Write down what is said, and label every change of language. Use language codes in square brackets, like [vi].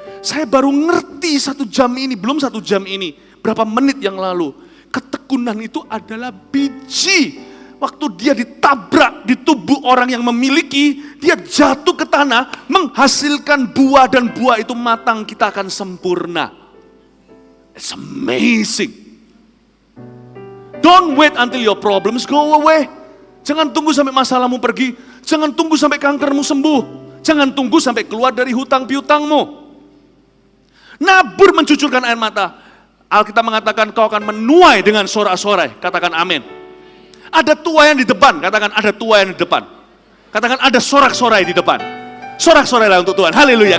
[id] Saya baru ngerti 1 jam ini, belum 1 jam ini, berapa menit yang lalu. Ketekunan itu adalah biji. Waktu dia ditabrak di tubuh orang yang memiliki, dia jatuh ke tanah, menghasilkan buah dan buah itu matang, kita akan sempurna. [en] It's amazing. Don't wait until your problems go away. [id] Jangan tunggu sampai masalahmu pergi. Jangan tunggu sampai kankermu sembuh. Jangan tunggu sampai keluar dari hutang piutangmu. Nabur mencucurkan air mata. Alkitab mengatakan kau akan menuai dengan sorak-sorai. Katakan amin. Ada tuayan di depan, katakan ada tuayan di depan. Katakan ada sorak-sorai di depan. Sorak-sorailah untuk Tuhan. Haleluya.